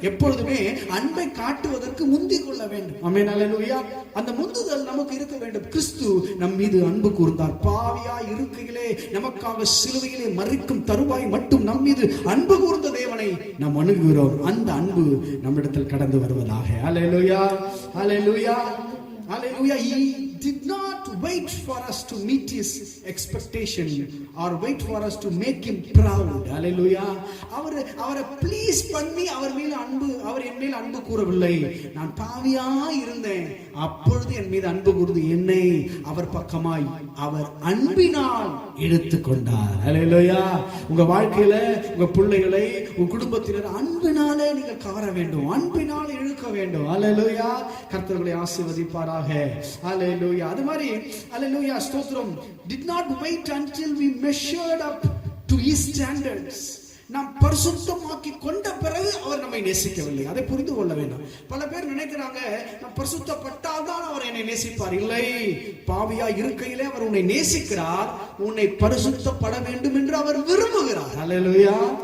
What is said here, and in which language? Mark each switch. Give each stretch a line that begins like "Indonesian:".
Tamil: எப்பொழுதுமே அன்பை காட்டுவதற்கு முந்திக் கொள்ள வேண்டும். ஆமென், அல்லேலூயா. அந்த முந்துதல் நமக்கு இருக்க வேண்டும். கிறிஸ்து நம் மீது அன்பு கூர்ந்தார். பாவியாய் இருக்கையிலே நமக்காக சிலுவையிலே மரிக்கும் தருவாய் மட்டும் நம் மீது அன்பு கூர்ந்த தேவனை நாம் அணுகுகிறோம். அந்த அன்பு நம்மிடத்தில் கடந்து வருவதாக. அல்லேலூயா, அல்லேலூயா, அல்லேலூயா.
English: He did not wait for us to meet his expectation or wait for us to make him proud. Hallelujah.
Tamil: அவரை ப்ளீஸ் பண்ணி அவர் என் மேல் அன்பு கூறவில்லை. நான் பாவியா இருந்தேன், அப்பொழுது என் மீது அன்பு கூர்ந்து என்னை அவர் பக்கமாய் அவர் அன்பினால் எடுத்துக்கொண்டார். ஹல்லேலூயா. உங்க வாழ்க்கையில உங்க பிள்ளைகளை உங்க குடும்பத்தினர் அன்பினாலே நீங்கள் கவர வேண்டும், அன்பினால் இழுக்க வேண்டும். ஹல்லேலூயா. கர்த்தர்களை ஆசீர்வதிப்பாராக. ஹல்லேலூயா. அது மாதிரி ஹல்லேலூயா, ஸ்தோத்திரம்.
English: did not wait until we measured up to his standards.
Tamil: நாம் பரிசுத்தமாக்கி கொண்ட பிறகு அவர் நம்மை நேசிக்கவில்லை. அதை புரிந்து கொள்ள வேண்டும். பல பேர் நினைக்கிறாங்க, நான் பரிசுத்தப்பட்டால் தான் அவர் என்னை நேசிப்பார். இல்லை, பாவியா இருக்கையிலே அவர் உன்னை நேசிக்கிறார். உன்னை பரிசுத்தப்பட வேண்டும் என்று அவர் விரும்புகிறார். அல்லேலூயா.